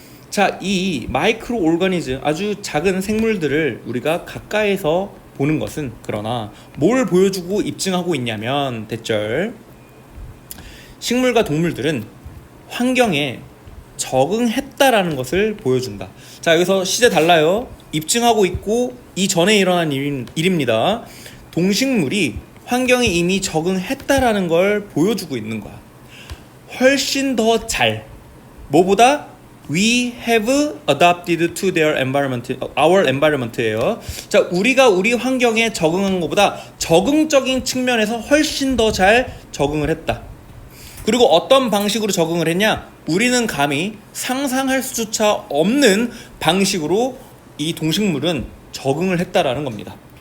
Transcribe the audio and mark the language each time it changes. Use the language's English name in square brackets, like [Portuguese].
[Korean] 자, 이 마이크로 오르가니즘, 아주 작은 생물들을 우리가 가까이서 보는 것은, 그러나 뭘 보여주고 입증하고 있냐면, 대절, 식물과 동물들은 환경에 적응했다라는 것을 보여준다. 자, 여기서 시제 달라요. 입증하고 있고 이전에 일어난 일입니다. 동식물이 환경에 이미 적응했다라는 걸 보여주고 있는 거야. 훨씬 더 잘, 뭐보다? [English] We have adapted to their environment, our environment예요. [Korean] 자, 우리가 우리 환경에 적응한 것보다 적응적인 측면에서 훨씬 더 잘 적응을 했다. 그리고 어떤 방식으로 적응을 했냐? 우리는 감히 상상할 수조차 없는 방식으로 이 동식물은 적응을 했다라는 겁니다.